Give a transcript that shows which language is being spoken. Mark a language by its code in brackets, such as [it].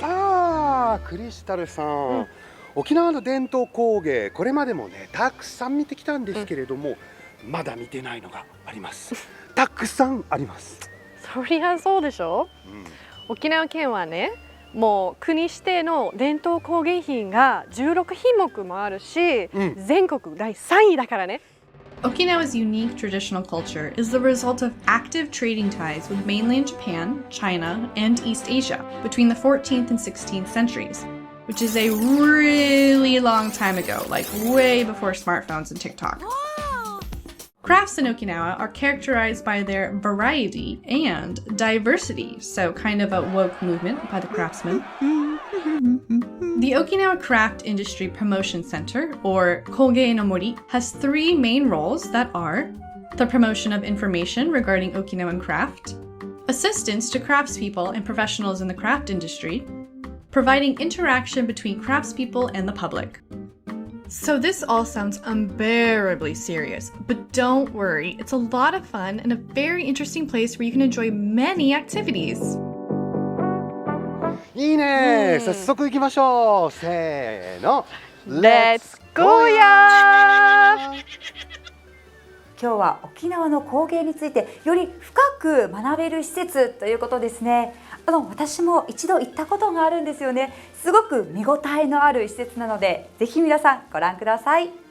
[ja] さあクリスタルさん、沖縄の伝統工芸、これまでもねたくさん見てきたんですけれども、まだ見てないのがあります。たくさんあります。そりゃそうでしょ、沖縄県はね、もう国指定の伝統工芸品が16品目もあるし、全国第3位だからね。 [en] Okinawa's unique traditional culture is the result of active trading ties with mainland Japan, China, and East Asia between the 14th and 16th centuries, which is a really long time ago, like way before smartphones and TikTok. Crafts in Okinawa are characterized by their variety and diversity, so kind of a woke movement by the craftsmen. The Okinawa Craft Industry Promotion Center, or Koge no Mori, has three main roles that are the promotion of information regarding Okinawan craft, assistance to craftspeople and professionals in the craft industry, providing interaction between craftspeople and the public. So this all sounds unbearably serious, but don't worry, it's a lot of fun and a very interesting place where you can enjoy many activities. [ja] いいね、早速行きましょう。せーの、 [en] Let's go やー。 [ja] 今日は沖縄の工芸についてより深く学べる施設ということですね。私も一度行ったことがあるんですよね。すごく見応えのある施設なので、ぜひ皆さんご覧ください。